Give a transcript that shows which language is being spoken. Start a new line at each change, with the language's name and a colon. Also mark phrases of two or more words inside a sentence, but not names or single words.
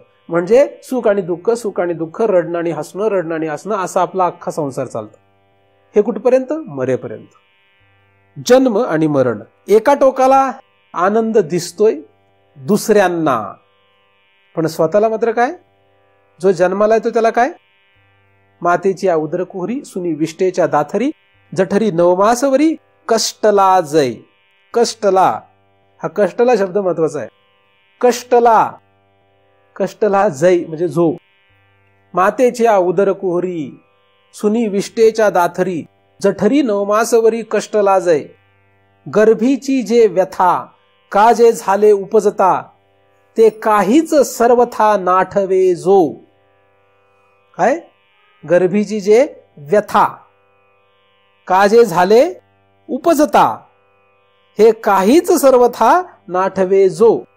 Marathi: म्हणजे सुख आणि दुःख, सुख आणि दुःख, रडणं आणि हसणं, रडणं आणि हसणं, असा आपला अख्खा संसार चालतो. हे कुठपर्यंत? मरेपर्यंत. जन्म आणि मरण. एका टोकाला आनंद दिसतोय दुसऱ्यांना, पण स्वतःला मात्र काय? जो जन्माला येतो त्याला काय? मातेची उदर कुहरी, सुनी विष्टेच्या दाथरी, जठरी नवमासवरी, कष्टला जय. कष्टला, हा कष्टला शब्द महत्वाचा आहे. कष्टला, कष्टला जय म्हणजे जो. मातेच्या उदर कुहरी, सुनी विष्टेच्या दाथरी, जठरी नवमासवरी, कष्टला जय. गर्भीची जे व्यथा, का जे झाले उपजता, ते काहीच सर्वथा नाठवे जो. काय? गर्भीची जे व्यथा, का जे झाले उपजता, हे काहीच सर्वथा नाठवे जो.